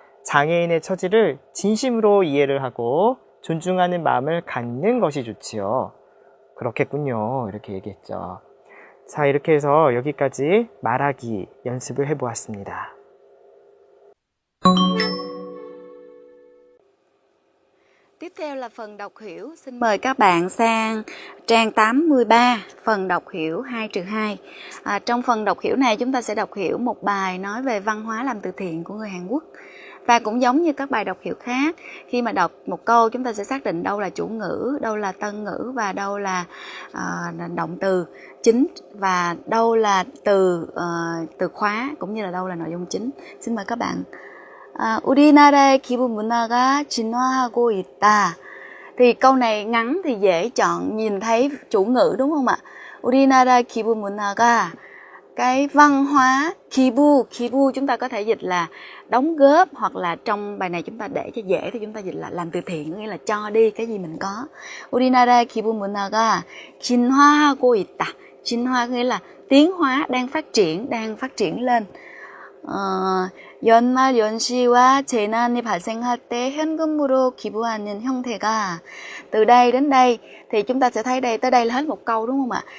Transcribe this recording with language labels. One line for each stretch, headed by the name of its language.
Korean: 장애인의 처지를 진심으로 이해를 하고 존중하는 마음을 갖는 것이 좋지요. 그렇겠군요. 이렇게 얘기했죠. 자, 이렇게 해서 여기까지 말하기 연습을 해보았습니다.
Vietnamese: Tiếp theo là phần đọc hiểu. Xin mời các bạn sang trang 83, phần đọc hiểu 2-2. Trong phần đọc hiểu này chúng ta sẽ đọc hiểu một bài nói về văn hóa làm từ thiện của người Hàn Quốc. Và cũng giống như các bài đọc hiểu khác, khi mà đọc một câu chúng ta sẽ xác định đâu là chủ ngữ, đâu là tân ngữ và đâu là động từ chính và đâu là từ khóa cũng như là đâu là nội dung chính. Xin mời các bạn.
Korean: 우리나라의 기본 문화가 진화하고 있다.
Vietnamese: Thì câu này ngắn thì dễ chọn nhìn thấy chủ ngữ đúng không ạ?
Korean: 우리나라 기본 문화가
Vietnamese: cái văn hóa kibu chúng ta có thể dịch là đóng góp, hoặc là trong bài này chúng ta để cho dễ thì chúng ta dịch là làm từ thiện, nghĩa là cho đi cái gì mình có.
Korean: 우리나라의 기부 문화가 진화하고 있다.
Vietnamese: 진화 nghĩa là tiến hóa, đang phát triển lên.
Korean: 연말 연시와 재난이 발생할 때 현금으로 기부하는 형태가,
Vietnamese: từ đây đến đây thì chúng ta sẽ thấy đây, tới đây là hết một câu đúng không ạ?